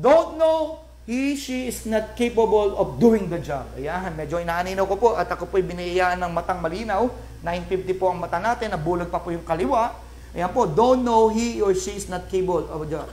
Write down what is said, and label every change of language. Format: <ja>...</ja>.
<en>Don't know she is not capable of doing the job.</en> <tl>Ayan, medyo inaaninaw ko po at ako po'y biniyayaan ng matang malinaw. 950 po ang mata natin, nabulog pa po yung kaliwa.</tl> <en>Ayan po, don't know he or she is not capable of the job.</en>